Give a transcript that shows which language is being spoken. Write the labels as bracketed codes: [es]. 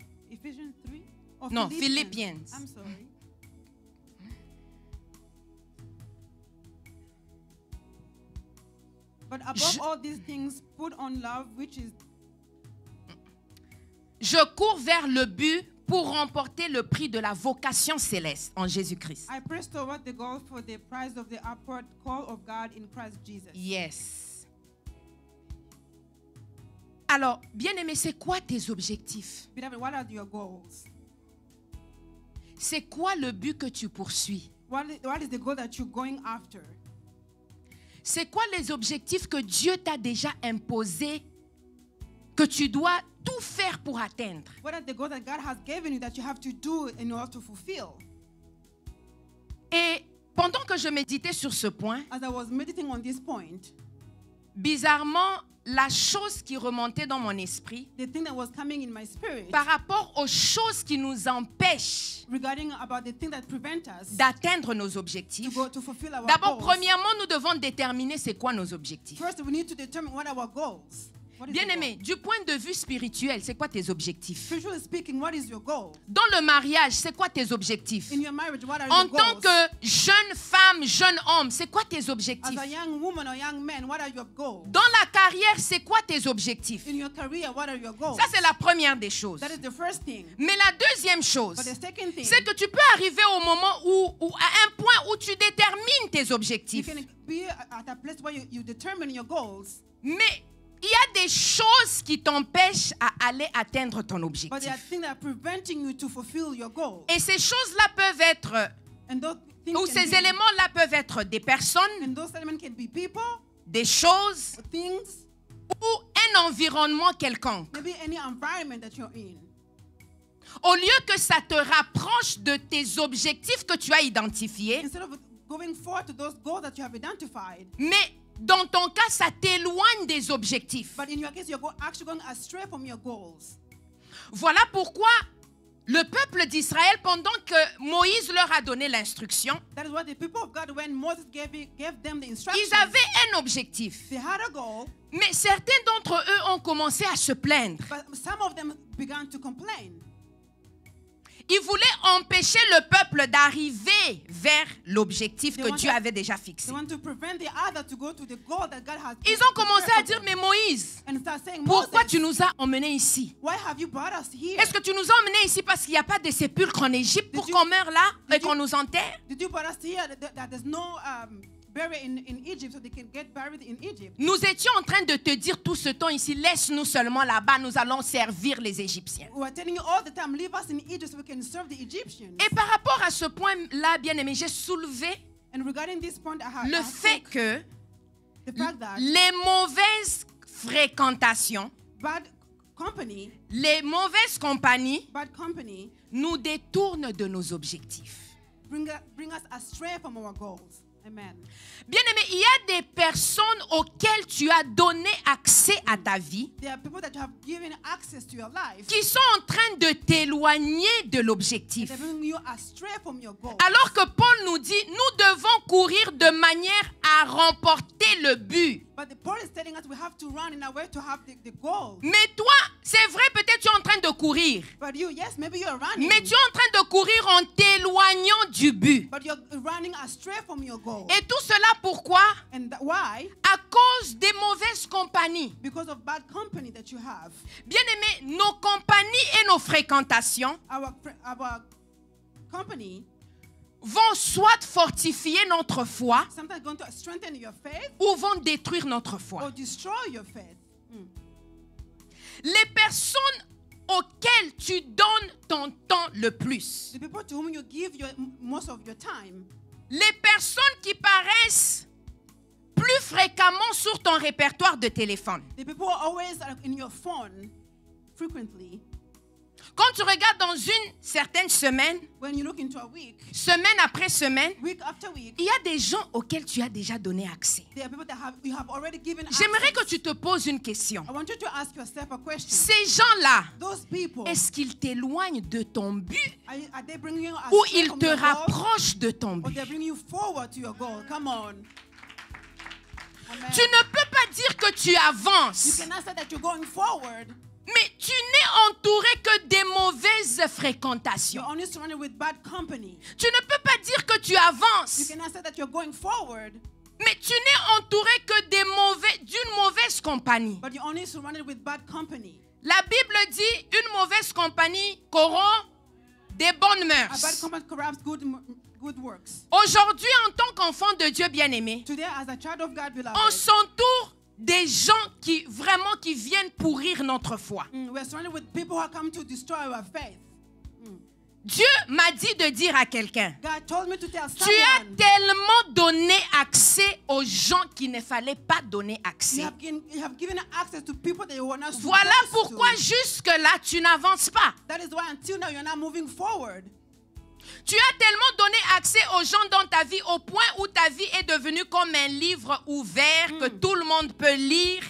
[en] Ephesians 3? Or No, Philippians. I'm sorry. But above all these things, put on love, which is... [fr] Je cours vers le but pour remporter le prix de la vocation céleste en Jésus-Christ. [en] I press toward the goal for the prize of the upward call of God in Christ Jesus. Yes. [fr] Alors, bien-aimé, c'est quoi tes objectifs? [en] Beloved, what are your goals? [fr] C'est quoi le but que tu poursuis? [en] What is the goal that you're going after? [fr] C'est quoi les objectifs que Dieu t'a déjà imposés, que tu dois tout faire pour atteindre? [en] What are the goals that God has given you that you have to do in order to fulfill? [fr] Et pendant que je méditais sur ce point, [en] As I was meditating on this point, [fr] bizarrement, la chose qui remontait dans mon esprit [en] the thing that was coming in my spirit [fr] par rapport aux choses qui nous empêchent [en] regarding about the thing that prevent us [fr] d'atteindre nos objectifs. [en] to fulfill our [fr] D'abord, [en] goals. [fr] premièrement, nous devons déterminer c'est quoi nos objectifs. [en] First, we need to determine what are our goals. What is [fr] Bien-aimé, du point de vue spirituel, c'est quoi tes objectifs? [en] Spiritually speaking, what is your goal? [fr] Dans le mariage, c'est quoi tes objectifs? [en] In your marriage, what are [fr] En [en] your [fr] tant [en] goals? [fr] que jeune femme, jeune homme, c'est quoi tes [en] As [fr] objectifs? [en] a young woman or young man, what are your goals? [fr] Dans la carrière, c'est quoi tes objectifs? [en] In your career, what are your goals? [fr] Ça, c'est la première des choses. [en] That is the first thing. [fr] Mais la deuxième chose, [en] But the second thing, [fr] c'est que tu peux arriver au moment où à un point où tu détermines tes [en] you [fr] objectifs. [en] can be at a place where you determine your goals. [fr] Mais il y a des choses qui t'empêchent à aller atteindre ton [en] But [fr] objectif. [en] there are things that are preventing you to fulfill your goal. [fr] Et ces choses-là peuvent être, [en] And those things [fr] ou [en] can [fr] ces [en] be, [fr] éléments-là peuvent être des personnes, [en] and those elements can be people, [fr] des choses [en] things, [fr] ou un environnement quelconque. [en] maybe any environment that you're in. [fr] Au lieu que ça te rapproche de tes objectifs que tu as identifiés, [en] Instead of going forward to those goals that you have identified, [fr] mais dans ton cas, ça t'éloigne des objectifs. [en] but in your case, you're actually going astray from your goals. [fr] Voilà pourquoi le peuple d'Israël, pendant que Moïse leur a donné l'instruction, [en] That is why the people of God, when Moses gave them the [fr] ils [en] instructions, [fr] avaient un objectif. [en] they had a goal, [fr] Mais certains d'entre eux ont commencé à se plaindre. [en] but some of them began to complain. [fr] Ils voulaient empêcher le peuple d'arriver vers l'objectif que [en] They [fr] Dieu [en] wanted- [fr] avait déjà fixé. [en] They want to prevent the other to go to the goal that God has. [fr] Ils ont commencé à dire, mais Moïse, [en] and start saying, [fr] pourquoi [en] Moses, [fr] tu nous as emmenés ici? [en] why have you brought us here? [fr] Est-ce que tu nous as emmenés ici parce qu'il n'y a pas de sépulcre en Égypte pour [en] Did you- [fr] qu'on meure là et [en] did you- [fr] qu'on nous enterre? [en] Did you brought us here that there's no burial in Egypt, so they can get buried in Egypt? [fr] Nous étions en train de te dire tout ce temps ici, laisse-nous seulement là-bas, nous allons servir les Égyptiens. [en] We are telling you all the time, leave us in Egypt so we can serve the Egyptians. [fr] Et par rapport à ce point-là, bien-aimé, j'ai soulevé [en] And regarding this point, I [fr] le fait [en] spoke [fr] que [en] the fact that [fr] les mauvaises fréquentations, [en] bad company [fr] les mauvaises compagnies nous détournent de nos objectifs. [en] bring us astray from our goals. Amen. [fr] Bien-aimé, il y a des personnes auxquelles tu as donné accès à ta vie [en] There are people that you have given access to your life. [fr] qui sont en train de t'éloigner de l'objectif. [en] They're bringing you astray from your goal. [fr] Alors que Paul nous dit, nous devons courir de manière à remporter le but. [en] But But the Paul is telling us we have to run in a way to have the goal. [fr] Mais toi, c'est vrai, peut-être tu es en train de courir. [en] But you, yes, maybe you're running. [fr] Mais tu es en train de courir en t'éloignant du but. [en] But you're running astray from your goal. [fr] Et tout cela pourquoi? [en] And why? [fr] À cause des mauvaises compagnies. [en] Because of bad company that you have. [fr] Bien-aimés, nos compagnies et nos fréquentations [en] Our company [fr] vont soit fortifier notre foi [en] sometimes going to strengthen your faith [fr] ou vont détruire notre [en] or [fr] foi. [en] destroy your faith. [fr] Les personnes auxquelles tu donnes ton temps le plus, [en] The people to whom you give most of your time, [fr] les personnes qui paraissent plus fréquemment sur ton répertoire de téléphone. [en] the people who are always in your phone frequently. [fr] Quand tu regardes dans une certaine semaine, [en] When you look into a week, [fr] semaine après semaine, [en] week after week, [fr] il y a des gens auxquels tu as déjà donné accès. [en] there are people that you have already given [fr] J'aimerais que [en] access. [fr] tu te poses une question. [en] I want you to ask yourself a question. [fr] Ces gens-là, [en] Those people, [fr] est-ce qu'ils t'éloignent de ton but [en] are they bringing you [fr] ou [en] astray [fr] ils [en] from [fr] te [en] your goal, [fr] rapprochent de ton [en] or [fr] but? [en] they're bringing you forward to your goal? Come on. Amen. [fr] Tu ne peux pas dire que tu [en] You [fr] avances, [en] cannot say that you're going forward. [fr] mais tu n'es entouré que des mauvaises [en] You're [fr] fréquentations. [en] only surrounded with bad company. [fr] Tu ne peux pas dire que tu [en] You [fr] avances, [en] cannot say that you're going forward, [fr] mais tu n'es entouré que d'une mauvaise compagnie. [en] but you're only surrounded with bad company. [fr] La Bible dit une mauvaise compagnie corrompt des bonnes [en] A bad [fr] mœurs. [en] company corrupts good works. [fr] Aujourd'hui, en tant qu'enfant de Dieu bien-aimé, [en] Today, as a child of God, [fr] on [en] beloved, [fr] s'entoure des gens qui viennent pourrir notre foi. [en] we're surrounded with people who are coming to destroy our faith. [fr] Dieu m'a dit de dire à quelqu'un, [en] God told me to tell [fr] tu as [en] someone, [fr] tellement donné accès aux gens qu'il ne fallait pas donner accès. [en] you have given access to people that you were not supposed [fr] Voilà pourquoi [en] to. [fr] jusque-là, tu n'avances pas. [en] That is why until now you're not moving forward. [fr] Tu as tellement donné accès aux gens dans ta vie au point où ta vie est devenue comme un livre ouvert que tout le monde peut lire